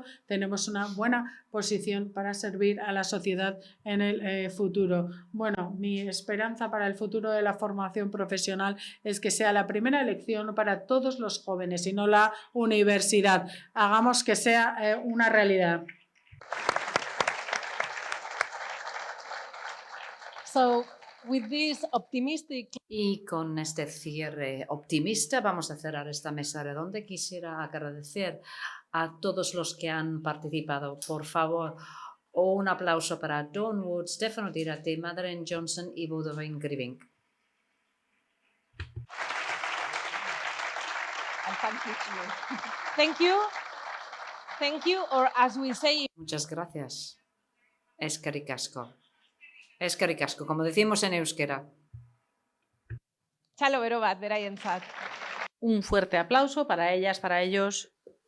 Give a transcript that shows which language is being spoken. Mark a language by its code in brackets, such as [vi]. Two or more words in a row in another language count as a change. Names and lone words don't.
[es] Tenemos una buena posición para servir a la sociedad en el futuro. Bueno, mi esperanza para el futuro de la formación profesional es que sea la primera elección para todos los jóvenes y no la universidad. Hagamos que sea una realidad. [en] So, with this optimistic [es] Y con este cierre optimista vamos a cerrar esta mesa redonda. Quisiera agradecer a todos los que han participado. Por favor, un aplauso para Dawn Wood, Stefano Dirati, Madeleine Johnson y Boudewijn Grivink. [en] and thank you to you. Thank you. Thank you, or as we say [es] Muchas gracias. [eu] Eskerrik asko. Eskerrik asko, [es] como decimos en euskera. [eu] Txalo bero bat, beraientzat. [es] Un fuerte aplauso para ellas, para ellos